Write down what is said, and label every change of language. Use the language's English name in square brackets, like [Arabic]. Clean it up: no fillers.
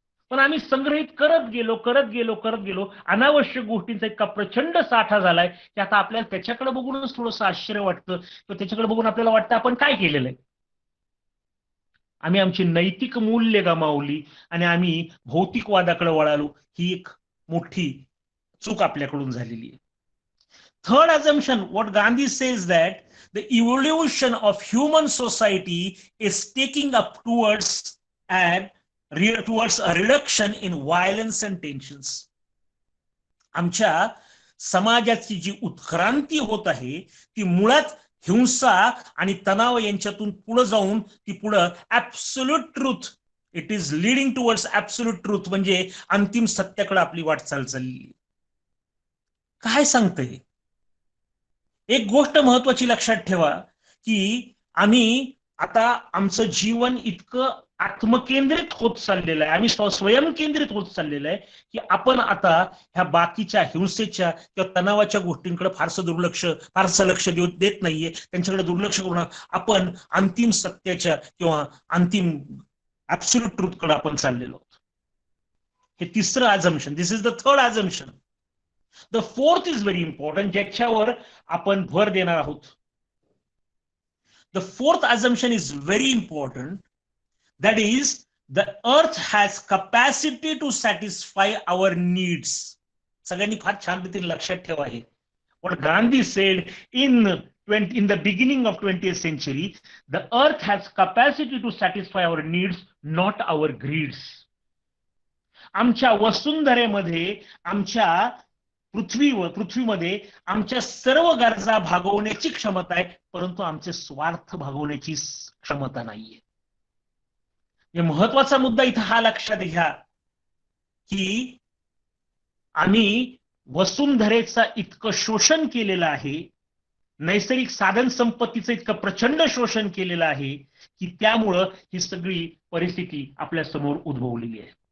[Marathi] पण आम्ही संग्रहित करत गेलो. अनावश्यक गोष्टींचा इतका प्रचंड साठा झालाय की आता आपल्याला त्याच्याकडे बघूनच थोडंसं आश्चर्य वाटतं, किंवा त्याच्याकडे बघून आपल्याला वाटतं आपण काय केलेलं आहे. आम्ही आमची नैतिक मूल्य गमावली आणि आम्ही भौतिकवादाकडे वळालो. ही एक मोठी चूक आपल्याकडून झालेली आहे. [English] Third assumption, what Gandhi says that the evolution of human society is taking up towards a reduction in violence and tensions. [Marathi] आमच्या समाजाची जी उत्क्रांती होत आहे ती मुळात हिंसा आणि तणाव यांच्यातून पुढे जाऊन ती पुढे absolute truth, [English] it is leading towards absolute truth, [Marathi] म्हणजे अंतिम सत्याकडे आपली वाटचाल चालली. काय सांगतंय? एक गोष्ट महत्वाची लक्षात ठेवा की आम्ही आता आमचं जीवन इतकं आत्मकेंद्रित होत चाललेलं आहे, आम्ही स्वयंकेंद्रित होत चाललेलं आहे की आपण आता ह्या बाकीच्या हिंसेच्या किंवा तणावाच्या गोष्टींकडे फारसं लक्ष देत नाहीये. त्यांच्याकडे दुर्लक्ष करून आपण अंतिम सत्याच्या किंवा अंतिम ऍब्सोल्यूट ट्रूथकडे आपण चाललेलो आहोत. हे तिसरं assumption. [English] This is the third assumption. The fourth is very important, [Marathi] ज्याच्यावर आपण भर देणार आहोत. [English] The fourth assumption is very important, that is the earth has capacity to satisfy our needs. [Marathi] सगळ्यांनी फार छान रीतीने लक्षात ठेवा हे. [English] What Gandhi said in the beginning of 20th century, the earth has capacity to satisfy our needs, not our greeds. [Marathi] आमच्या वसुंधरेमध्ये, आमच्या पृथ्वीमध्ये आमच्या सर्व गरजा भागवण्याची क्षमता आहे, परंतु आमचे स्वार्थ भागवण्याची क्षमता नाहीये. महत्वाचा मुद्दा इथं हा लक्षात घ्या की आम्ही वसुंधरेचा इतकं शोषण केलेलं आहे, नैसर्गिक साधन संपत्तीचं इतकं प्रचंड शोषण केलेलं आहे की त्यामुळं ही सगळी परिस्थिती आपल्या समोर उद्भवलेली आहे.